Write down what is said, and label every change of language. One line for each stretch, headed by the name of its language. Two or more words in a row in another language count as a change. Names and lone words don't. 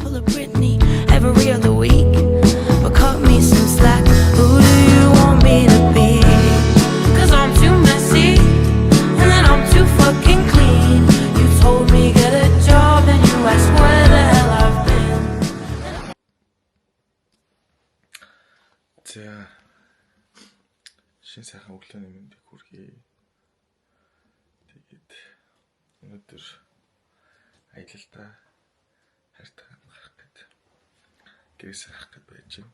English: Britney every other week, but cut me some slack. Who do you want me to be? 'Cause I'm too messy, and then I'm too fucking clean. You told me get a job, and you asked where the hell I've been.
Mongolian: За шин сайхан өглөөний мэндийг хүргэе. Тэгээд өнөөдөр аялалдаа хайртайгаа гарах гэдэг гэрээс гарах гэж байж байна.